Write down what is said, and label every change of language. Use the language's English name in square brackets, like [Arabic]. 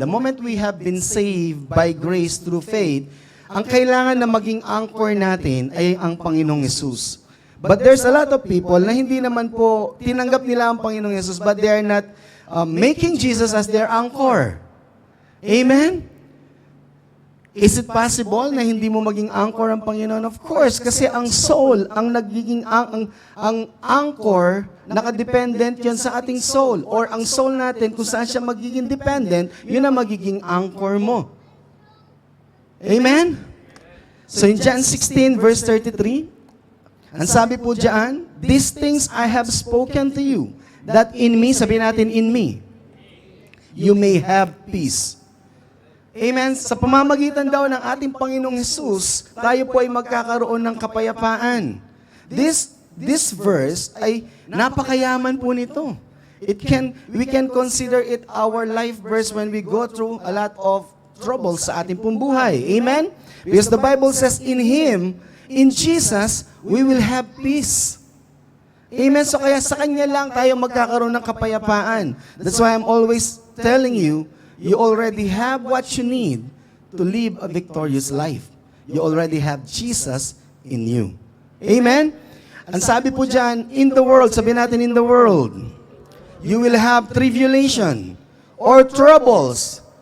[English] The moment we have been saved by grace through faith, [Filipino] ang kailangan na maging anchor natin ay ang Panginoong Yesus. [English] But there's a lot of people [Filipino] na hindi naman po tinanggap nila ang Panginoong Yesus, [English] but they are not making Jesus as their anchor. Amen? [Filipino] Is it possible na hindi mo maging anchor ang Panginoon? Of course, kasi ang soul, ang nagiging ang anchor, nakadependent yon sa ating soul. Or ang soul natin, kung saan siya magiging dependent, yun ang magiging anchor mo. Amen? [English] So in John 16 verse 33, [Filipino] ang sabi po diyan, [English] "These things I have spoken to you, that in me," [Filipino] sabi natin [English] in me, "you may have peace." Amen. [Filipino] Sa pamamagitan daw ng ating Panginoong Hesus, tayo po ay magkakaroon ng kapayapaan. This verse ay napakayaman po nito. [English] We can consider it our life verse when we go through a lot of trouble [Filipino] sa ating pong buhay. [English] Amen? Because the Bible says, in Him, in Jesus, we will have peace. Amen? [Filipino] So kaya sa Kanya lang tayo magkakaroon ng kapayapaan. [English] That's why I'm always telling you, you already have what you need to live a victorious life. You already have Jesus in you. Amen? [Filipino] Ang sabi po dyan, [English] in the world, [Filipino] sabi natin [English] in the world, you will have tribulation or troubles.